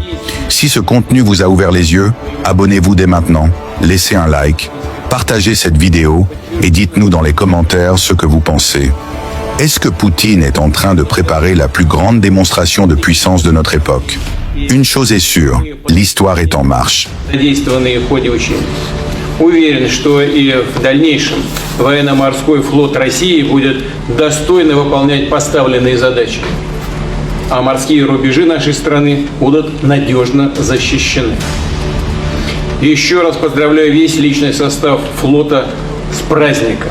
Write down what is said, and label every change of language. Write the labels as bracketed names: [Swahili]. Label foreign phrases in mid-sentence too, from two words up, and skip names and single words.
[French] Si ce contenu vous a ouvert les yeux, abonnez-vous dès maintenant, laissez un like, partagez cette vidéo et dites-nous dans les commentaires ce que vous pensez. Est-ce que Poutine est en train de préparer la plus grande démonstration de puissance de notre époque ? Une chose est sûre, l'histoire est en marche. [Russian] Уверен, что и в дальнейшем военно-морской флот России будет достойно выполнять поставленные задачи, а морские рубежи нашей страны будут надежно защищены. Еще раз поздравляю весь личный состав флота с праздником.